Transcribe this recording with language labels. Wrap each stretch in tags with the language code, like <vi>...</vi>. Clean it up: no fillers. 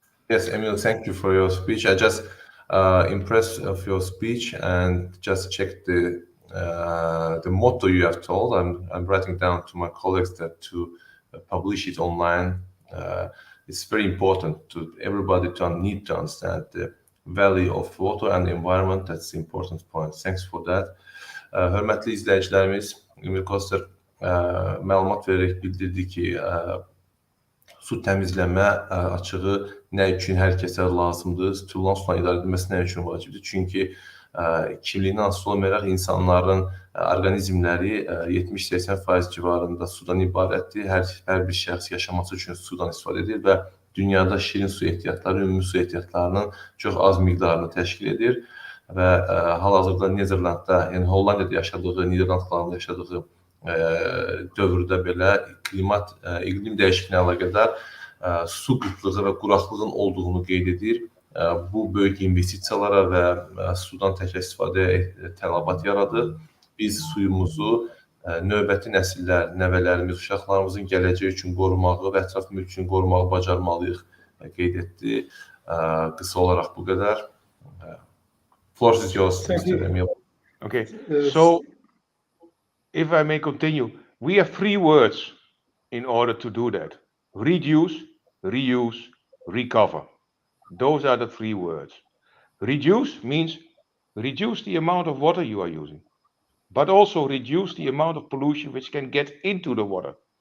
<en>Yes, Emiel, thank you for your speech. I just impressed of your speech and just checked the motto you have told. I'm writing down to my colleagues that to publish it online. It's very important to everybody to need to understand the value of water and the environment. That's the important point. Thanks for that.</en> <az>Hörmətli izləyicilərimiz, Emiel Koster məlumat verərək bildirdi ki, su təmizləmə açığı nə üçün hər kəsə lazımdır, Tullantı sudan idarə edilməsi nə üçün vacibdir? Çünki ikiliyindən asılı olmayaraq insanların orqanizmləri 70-80% civarında sudan ibarətdir. Hər bir şəxs yaşaması üçün sudan istifadə edir və dünyada şirin su ehtiyatları, ümumi su ehtiyatlarının çox az miqdarını təşkil edir və hal-hazırda Niderlandda, yəni Hollandiyada yaşadığı, Niderlandlarında yaşadığı dövrdə belə iqlim dəyişikliyinə əlaqədar su qıtlığı və quraqlığın olduğunu qeyd edir. Bu böyük investisiyalara və sudan təkrar istifadəyə tələbat yaradır. Biz suyumuzu növbəti nəsillər, nəvələrimiz, uşaqlarımızın gələcəyi üçün qorumağı və ətraf mühit üçün qorumağı bacarmalıyıq qeyd etdi. Qısa olaraq bu qədər.</az> <en>Floor is yours, Mr. Emiel. Okay, so if I may continue, we have 3 words in order to do that. Reduce, reuse, recover. Those are the 3 words. Reduce means reduce the amount of water you are using, but also reduce the amount of pollution which can get into the water.</en>